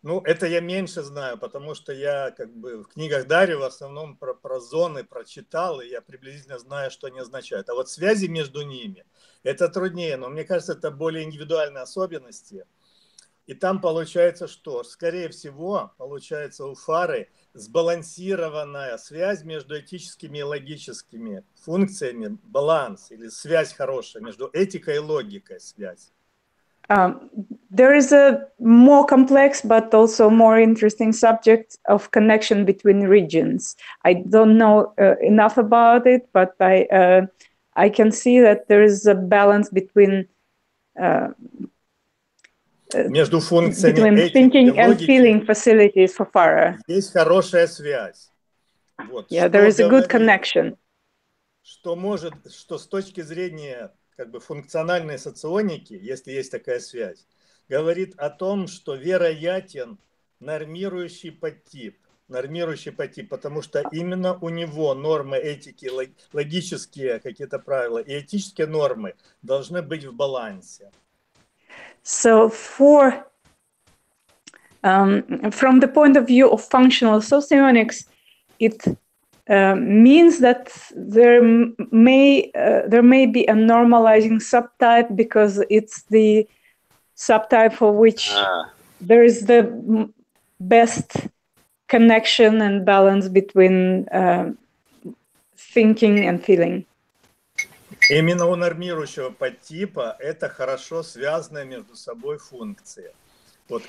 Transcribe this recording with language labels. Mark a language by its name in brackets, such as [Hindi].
[Russian] Ну, это я меньше знаю, потому что я как бы в книгах Дарьи в основном про зоны прочитал, и я приблизительно знаю, что они означают. А вот связи между ними, это труднее, но мне кажется, это более индивидуальные особенности. И там получается что? Скорее всего, получается у Farrah сбалансированная связь между этическими и логическими функциями, баланс или связь хорошая между этикой и логикой связь. [English] There is a more complex but also more interesting subject of connection between regions. I don't know enough about it, but I can see that there is a balance between [Russian] между функциями [English] between thinking and feeling facilities for Farrah. [Russian] Есть хорошая связь. Вот. [English] Yeah, there is a good connection. [Russian] что с точки зрения как бы функциональной соционики, если есть такая связь, говорит о том, что вероятен нормирующий подтип, потому что именно у него нормы этики, логические какие-то правила и этические нормы должны быть в балансе. [English] So from the point of view of functional socionics, it means that there may be a normalizing subtype because it's the subtype for which there is the best connection and balance between thinking and feeling. [Russian] Именно у нормирующего подтипа это хорошо связанные между собой функции. Вот.